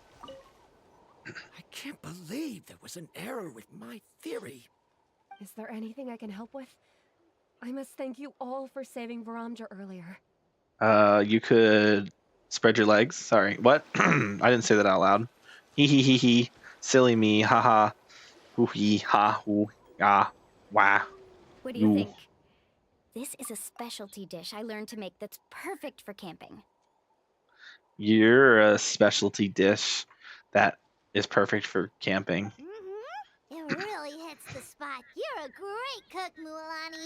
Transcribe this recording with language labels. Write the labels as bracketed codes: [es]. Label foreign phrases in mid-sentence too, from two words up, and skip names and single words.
[en] I can't believe there was an error with my theory. Is there anything I can help with? I must thank you all for saving Verandra earlier. You could spread your legs. Sorry, what? I didn't say that out loud. Hee hee hee hee. Silly me. Haha. Hoo hee ha hoo ah wah. What do you Ooh. think? This is a specialty dish I learned to make that's perfect for camping. You're a specialty dish that is perfect for camping. It really hits the spot. You're a great cook, Mualani.